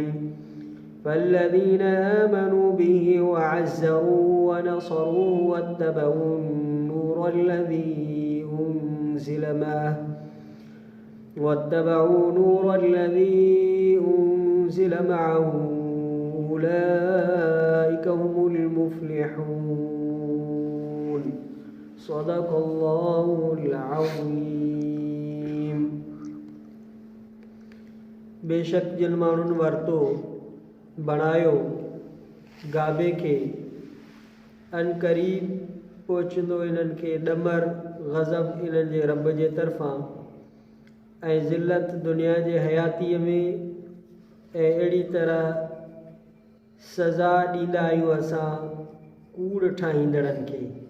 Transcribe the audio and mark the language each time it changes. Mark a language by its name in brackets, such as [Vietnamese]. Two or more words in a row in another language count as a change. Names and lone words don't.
[Arabic] فالذين آمنوا به وعزروه ونصروه واتبعوا النور الذي أنزل معه أولئك هم المفلحون. صدق الله العظيم. [Sindhi] बेशक जिन माण्हुनि वरितो बणायो गाबे खे अनक़रीब पहुचंदो इन्हनि खे ॾमर ग़ज़ब इन्हनि जे रब जे तरफ़ां ऐं ज़िल्लत दुनिया जे हयातीअ में ऐं अहिड़ी तरह सज़ा ॾींदा आहियूं असां कूड़ ठाहींदड़नि खे।